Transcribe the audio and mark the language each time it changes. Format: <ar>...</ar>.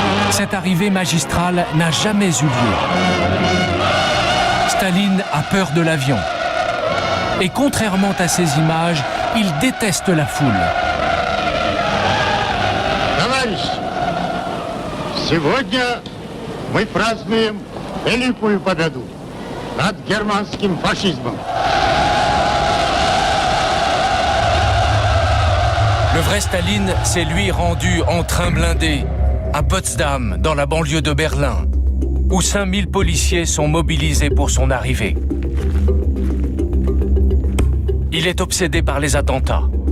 <fr>Cette arrivée magistrale n'a jamais eu lieu. Staline a peur de l'avion. Et contrairement à ces images, il déteste la foule.</fr> <ru>Товарищи, сегодня мы празднуем Великую Победу. над германским фашизмом.</ru> <fr>Le vrai Staline s'est lui rendu en train blindé à Potsdam, dans la banlieue de Berlin, où 5000 policiers sont mobilisés pour son arrivée. Il est obsédé par les attentats.</fr>